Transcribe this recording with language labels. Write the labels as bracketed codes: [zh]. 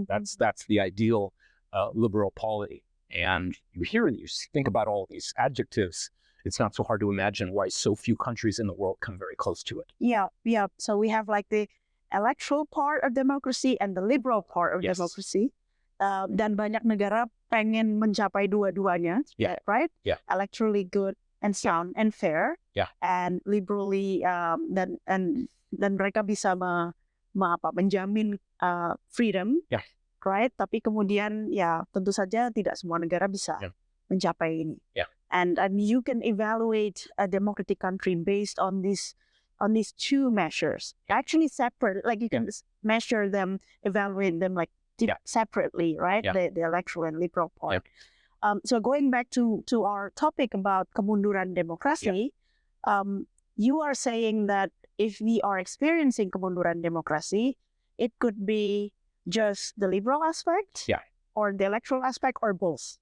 [en] That's the ideal liberal polity. And you think about all these adjectives, it's not so hard to imagine why so few countries in the world come very close to it. Yeah. So we have like the electoral part of democracy and the liberal part of democracy. [id] Dan banyak negara pengen mencapai dua-duanya, [en] right? Yeah. Electorally good and sound and fair. Yeah. And liberally [id] dan mereka bisa menjamin [en] freedom. Yeah. [id] Right, tapi kemudian tentu saja tidak semua negara bisa mencapai ini. [en] And you can evaluate a democratic country based on these two measures. Actually separate, like you can measure them, evaluate them like separately, right? The electoral and liberal part. So going back to our topic about [id] kemunduran demokrasi, [en] you are saying that if we are experiencing kemunduran demokrasi, it could be just the liberal aspect, or the electoral aspect, or both.